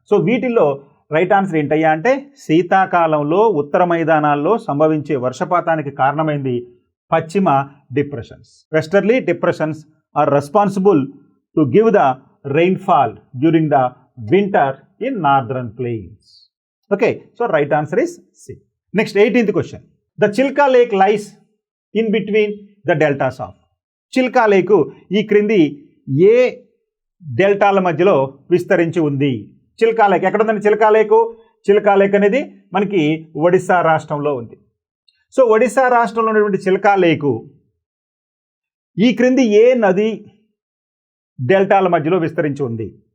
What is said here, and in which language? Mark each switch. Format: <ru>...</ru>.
<te>So వీటిల్లో right answer ఏంటయ్యా అంటే శీతాకాలంలో ఉత్తర మైదానాల్లో సంభవించే వర్షపాతానికి కారణమైంది పశ్చిమ depressions.</te> <en>Westerly depressions are responsible to give the rainfall during the winter in northern plains. Okay, so right answer is C. Next 18th question. The Chilka Lake lies in between the deltas of.</en> <te>Chilka Lake ఈ క్రింది ఏ డెల్టాల మధ్యలో విస్తరించి ఉంది? Chilka lake ఎక్కడ ఉందండి? Chilka lake అనేది మనకి ఒడిశా రాష్ట్రంలో ఉంది. సో ఒడిశా రాష్ట్రంలో ఉన్నటువంటి చిల్కా లేకు ఈ క్రింది ఏ నది డెల్టాల మధ్యలో విస్తరించి ఉంది?</te>